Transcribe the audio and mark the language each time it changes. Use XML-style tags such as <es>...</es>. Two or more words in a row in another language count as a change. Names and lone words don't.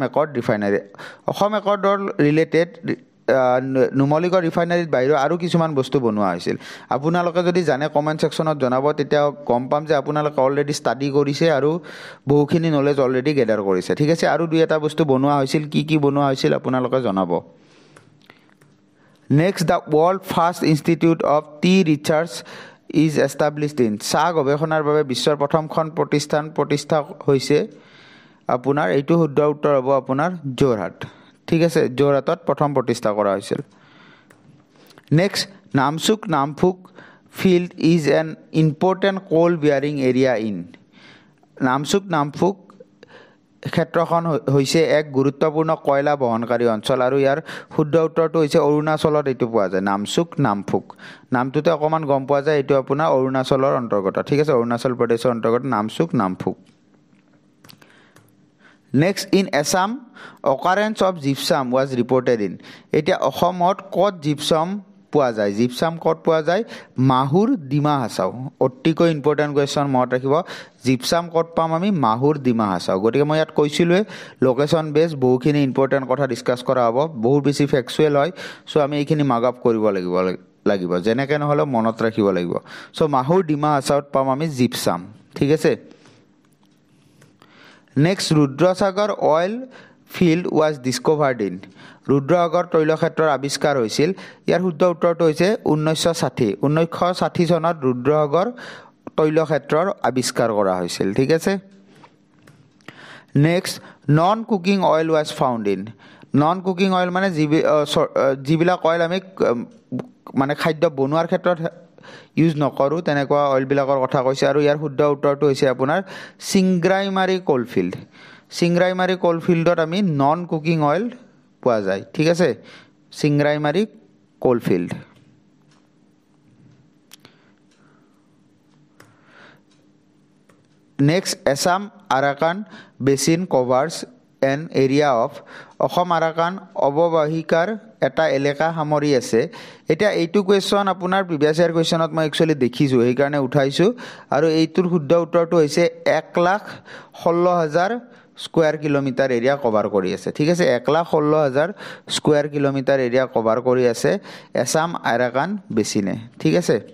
<as>একৰ্ড ৰিফাইনাৰী অসম একৰ্ডৰ ৰিলেটেড নুমলীগড় ৰিফাইনাৰীত বাহিৰ আৰু কিছুমান বস্তু বনোৱা হৈছিল আপোনালোকে যদি জানে</as> <en>comment sectionত</en> <as>জনাব তেতিয়া গম পাম যে আপোনালোকে</as> <en>already study</en> <as>কৰিছে আৰু বহুখিনি</as> <en>knowledge already gather</en> <as>কৰিছে ঠিক আছে আৰু দুই এটা বস্তু বনোৱা হৈছিল কি বনোৱা হৈছিল আপোনালোকে জনাব</as> <en>Next, the world first institute of tea research is established in.</en> <as>চাহ গৱেষণাৰ বাবে বিশ্বৰ প্ৰথমখন প্ৰতিষ্ঠা হৈছে আপোনাৰ এইটো শুদ্ধ উত্তৰ হ'ব আপোনাৰ যোৰহাট ঠিক আছে যোৰহাটত প্ৰথম প্ৰতিষ্ঠা কৰা হৈছিল</as> <en>Next, Namsuk Namphuk field is an important coal bearing area in.</en> <as>Namsuk Namphuk ক্ষেত্ৰখন হৈছে এক গুৰুত্বপূৰ্ণ কয়লা বহনকাৰী অঞ্চল আৰু ইয়াৰ শুদ্ধ উত্তৰটো হৈছে অৰুণাচলত এইটো পোৱা যায় নামসুক নামফুক নামটোতে অকমান গম পোৱা যায় এইটো আপোনাৰ অৰুণাচলৰ অন্তৰ্গত ঠিক আছে অৰুণাচল প্ৰদেশৰ অন্তৰ্গত নামসুক নামফুক</as> <en>Next, in Assam, occurrence of gypsum was reported in.</en> <as>এতিয়া অসমত কত gypsum পোৱা যায় gypsum কত পোৱা যায় মাহুৰ ডিমা হাছাও অতিকৈ</as> <en>important question</en> <as>মনত ৰাখিব gypsum কত পাম আমি মাহুৰ ডিমা হাছাও গতিকে মই ইয়াত কৈছিলো</as> <en>location base</en> <as>বহুখিনি ইম্পৰ্টেন্ট কথা ডিসকাস কৰা হ'ব বহুত বেছি ফেক্চুৱেল হয় সো আমি এইখিনি</as> <en>mug up</en> <as>কৰিব লাগিব যেনেকৈ নহলে মনত ৰাখিব লাগিব সো মাহুৰ ডিমা হাছাওত পাম আমি gypsum ঠিক আছে</as> <en>Next, Rudrasagar oil field was discovered in?</en> <as>ৰুদ্ৰসাগৰ তৈলক্ষেত্ৰৰ আৱিষ্কাৰ হৈছিল ইয়াৰ শুদ্ধ উত্তৰটো হৈছে 1960 চনত ৰুদ্ৰসাগৰ তৈলক্ষেত্ৰৰ আৱিষ্কাৰ কৰা হৈছিল ঠিক আছে</as> <en>next non cooking oil was found in non cooking oil</en> <as>মানে যিবিলাক অয়েল আমি মানে খাদ্য বনোৱাৰ ক্ষেত্ৰত ইউজ নকৰোঁ তেনেকুৱা অইলবিলাকৰ কথা কৈছে আৰু ইয়াৰ শুদ্ধ উত্তৰটো হৈছে আপোনাৰ চিংগ্ৰাইমাৰী কোলফিল্ড চিংগ্ৰাইমাৰী কোলফিল্ডত আমি</as> <en>non cooking oil</en> <as>পোৱা যায় ঠিক আছে চিংগ্ৰাইমাৰী কোলফিল্ড</as> <en>নেক্সট Assam Arakan Basin covers an area of</en> <as>অসম আৰাকান অৱবাহিকাৰ এটা এলেকা সামৰি আছে এটা এইটো কোৱেশ্চন আপোনাৰ প্ৰিভিয়াছ ইয়াৰ কোৱেশ্চনত মই একচুয়ালি দেখিছোঁ সেইকাৰণে উঠাইছোঁ আৰু এইটোৰ শুদ্ধ উত্তৰটো হৈছে 1,16,000</as> <en>square kilometer area cover</en> <as>কৰি আছে ঠিক আছে 1,16,000</as> <en>square kilometer area cover</en> <as>কৰি আছে Assam Arakan বেচিনে ঠিক আছে</as>